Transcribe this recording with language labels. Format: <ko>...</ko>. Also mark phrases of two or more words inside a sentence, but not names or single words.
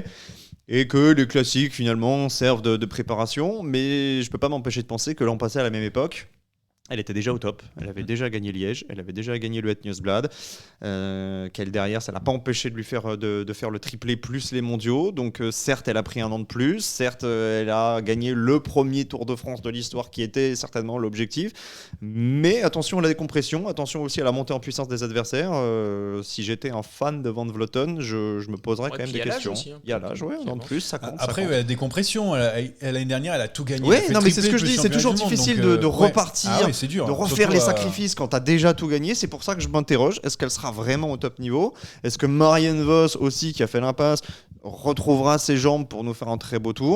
<fr>Et que les classiques finalement servent de préparation. Mais je peux pas m'empêcher de penser que l'an passé à la même époque, Elle était déjà au top, elle avait déjà gagné Liège, elle avait déjà gagné le Het Nieuwsblad, qu'elle derrière, ça l'a pas empêché de faire le triplé plus les mondiaux. Donc certes, elle a pris un an de plus, certes, elle a gagné le premier Tour de France de l'histoire qui était certainement l'objectif. Mais attention à la décompression, attention aussi à la montée en puissance des adversaires. Si j'étais un fan de Van Vleuten, je me poserais quand même des questions. Il y a l'âge, un an de plus, ça compte. Après, ça compte. La décompression, l'année dernière, elle a tout gagné. Oui, non, mais c'est ce que je dis, c'est toujours difficile de repartir. Ah oui, c'est dur, de refaire surtout, les sacrifices quand tu as déjà tout gagné. C'est pour ça que je m'interroge, est-ce qu'elle sera vraiment au top niveau? Est-ce que Marianne Vos aussi, qui a fait l'impasse, retrouvera ses jambes pour nous faire un très beau tour?</fr>